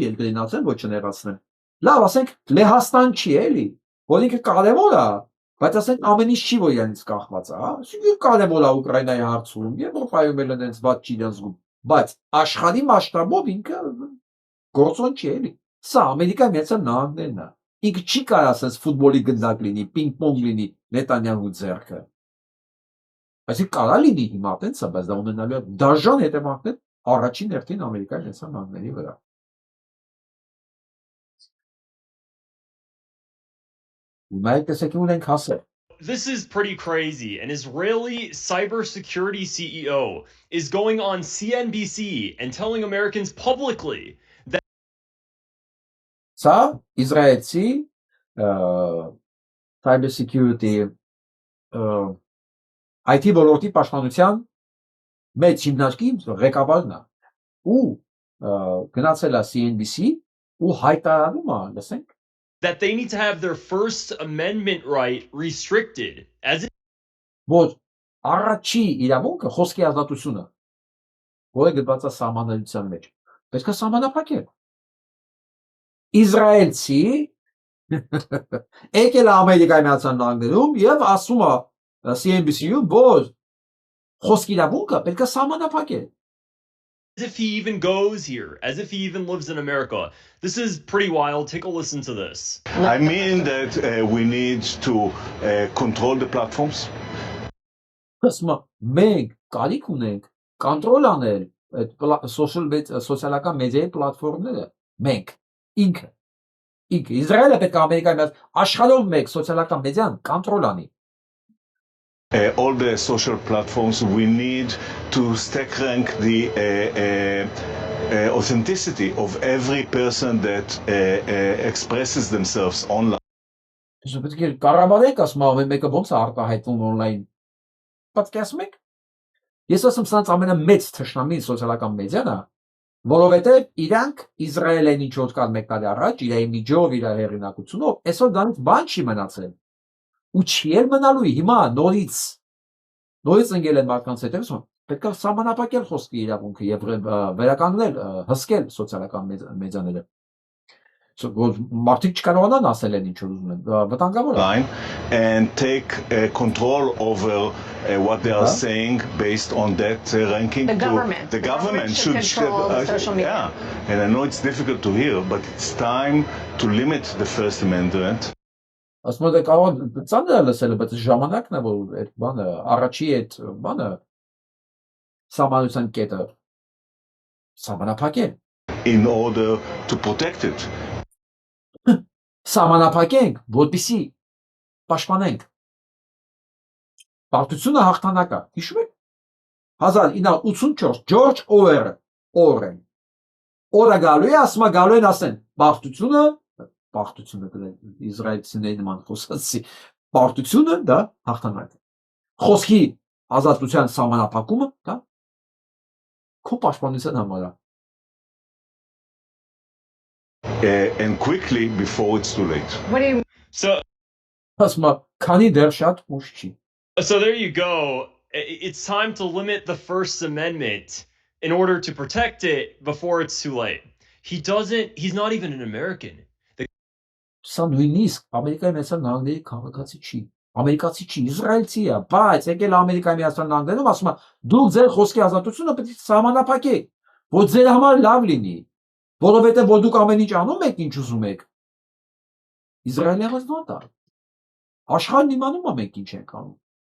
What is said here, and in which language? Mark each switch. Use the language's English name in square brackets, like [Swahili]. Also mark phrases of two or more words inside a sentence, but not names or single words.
[Armenian] երկրին ասեն, ոչ չներացնեն։ Լավ, ասենք Լեհաստան չի էլի, որ ինքը կարևոր է, բայց ասենք ամեն ինչ չի, որ իրենից կախված է, հա։ Սուգիր կարևոր է Ուկրաինայի հարցում, Եվրոպայում էլ այնց բաց չի դասում, բայց աշխարհի մասշտաբով ինքը գործոն չի էլի։ Սա Ամերիկայի Միացյալ Նահանգներն է։ Ինքը չի կարող ասես ֆուտբոլի գնդակ լինի, պինգ-պոնգ լինի Նետանյահու ձեռքը։ Այսինքն կարա լինի հիմա տենց է, բայց դա ունենալու է դաժան հետևանքներ առաջին հերթին Ամերիկայի Միացյալ Նահանգների վրա։ [English] This is pretty crazy. An Israeli cybersecurity CEO is going on CNBC and telling Americans publicly that [Armenian] Սա Իսրայելցի [English] cybersecurity IT [Armenian] ոլորտի պաշտպանության մեծ հիմնարկի ղեկավարն է ու գնացել է CNBC ու հայտարարում է, լսենք, [English] that they need to have their First Amendment right restricted as it [Armenian] որ առաջի իրավունքը խոսքի ազատությունը, որը գտնված է սահմանադրության մեջ, պետք է սահմանափակել։ Իսրայելցի եկել է Ամերիկայի Միացյալ Նահանգներում եւ ասում է CNBC-ում, որ խոսքի իրավունքը պետք է սահմանափակել։ [English] as if he even goes here, as if he even lives in America. This is pretty wild. Take a listen to this. I mean that we need to control the platforms. [Armenian] Ասում է, մենք կարիք ունենք կոնտրոլ անել այդ սոցիալական մեդիայի պլատֆորմները, մենք, ինքը, Իսրայելը պետք է Ամերիկայի մեջ աշխարհով մեկ սոցիալական մեդիան կոնտրոլ անի։ [English] All the social platforms, we need to stack rank the authenticity of every person that expresses themselves online. [Armenian] Իսկ պետք է կառավարենք, ասում եմ, մեկը ոնց է արտահայտվում on-line։ Պատկերացնում եք։ Ես ասում սրանց ամենամեծ թշնամին սոցիալական մեդիան է, որովհետև իրանք Իսրայելին ինչ որ կան մեկ տարի առաջ, իր իմիջով, իր հեղինակությունով, այսօր դրանից բան չի մնացել։ Ու չի էլ մնալու հիմա նորից ընկել են մարդկանց հետ, պետք է սահմանափակել խոսքի իրավունքը եւ վերականգնել, հսկել սոցիալական մեդիաները։ Որ մարդիկ չկարողանան ասել են ինչ որ ուզում են, վտանգավոր է։ [English] And take control over what they are saying based on that ranking. The government. The government should control the social media. Yeah, and I know it's difficult to hear, but it's time to limit the First Amendment. [Armenian] ասում եմ կարող ծանր է լսել, բայց ժամանակն է որ այդ բանը առաջի այդ բանը սահմանության կետը սահմանափակել [English] in order to protect it. [Armenian] Սահմանափակենք, որպեսզի պաշտպանենք։ Պարտությունը հաղթանակ է։ Հիշում եք 1984 Ջորջ Օրեն օրը գալու է, ասում է գալու են ասեն պարտությունը իսրայելցիների նման խոսացի պարտությունը դա հաղթանակ է։ Խոսքի ազատության սահմանափակումը դա քո պաշտպանության համար է։ [English] And quickly before it's too late. What do you So [Armenian] Ասում է քանի դեռ շատ ուշ չի։ [English] So there you go. It's time to limit the First Amendment in order to protect it before it's too late. He's not even an American. [Armenian] Սա նույնիսկ Ամերիկայի Միացյալ Նահանգների քաղաքացի չի։ Ամերիկացի չի, իսրայելցի է, բայց եկել Ամերիկայի Միացյալ Նահանգներում ասում է դուք ձեր խոսքի ազատությունը պետք է սահմանափակեք, որ ձեր համար լավ լինի, որովհետև որ դուք ամեն ինչ անում եք, ինչ ուզում եք։ Իսրայելը եղած դա։ Աշխարհն իմանում է մենք ինչ ենք անում։